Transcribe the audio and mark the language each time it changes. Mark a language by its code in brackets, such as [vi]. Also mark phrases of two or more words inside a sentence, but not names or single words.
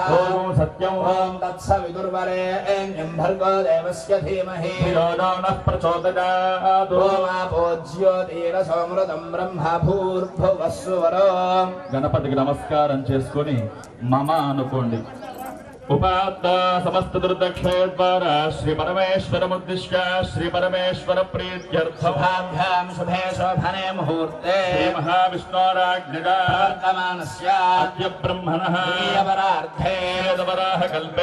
[sa] ఓం సత్యం ఓం తత్సవితుర్వరేణ్యం భర్గో దేవస్య ధీమహి ధియో నో నః ప్రచోదయాత్. ఓమాపో జ్యోతిరసోమృతం బ్రహ్మ భూర్భువస్సువరో. [te] గణపతికి నమస్కారం చేసుకొని మమ అనుకోండి. [sa] उपात्त समस्त दुर्दक्षेद्वारा श्री परमेश्वरमुद्दिश्य श्री परमेश्वर प्रीत्यर्थं शुभाभ्यां शुभे शोभने मुहूर्ते श्री महाविष्णोराज्ञया वर्तमानस्य अद्य ब्रह्मणः प्रियवरार्थे वेदवराह कल्पे